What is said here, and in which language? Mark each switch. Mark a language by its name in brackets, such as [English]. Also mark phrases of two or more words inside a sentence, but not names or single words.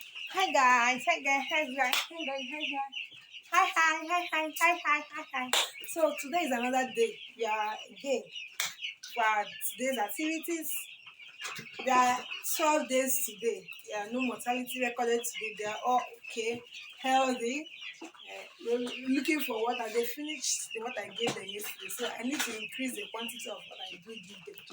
[English] Hi guys, hi guys, hi guys, hi guys, hi guys. Hi, hi, hi, hi, hi, hi, hi, hi. So today is another day. Yeah, again for today's activities. There are 12 days today. There are no mortality recorded today. They are all okay, healthy. We're looking for water. They finished what I gave them yesterday, so I need to increase the quantity of what I do give them.